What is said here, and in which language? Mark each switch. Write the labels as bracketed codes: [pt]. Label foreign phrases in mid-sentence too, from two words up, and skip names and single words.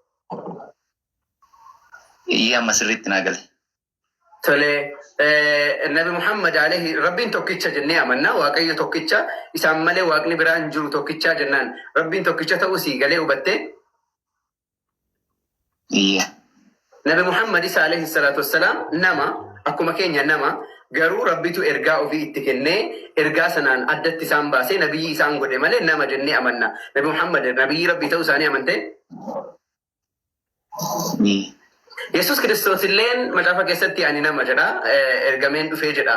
[om] Amma sirriitti naa gale. Tole Nabi Muhammad alayhi rabbiin tokkicha jennee amannaa waaqayyo tokkicha isaan malee waaqni biraan jiru tokkicha jennaan rabbiin tokkicha ta'uu sii galee hubattee? Nabi Muhammad isa [ar] عليه الصلاة والسلام [om] nama akkuma keenya nama garuu rabbitu ergaa ofii itti kennee ergaa sanaan addatti isaan baasee nabiyyi isaan godhe malee nama jennee amanna. Nabi Muhammad nabiyyi rabbii ta'uu isaanii amantee? Yesus Kristos illeen macaafa keessatti ani nama jedha ergameen dhufee jedha.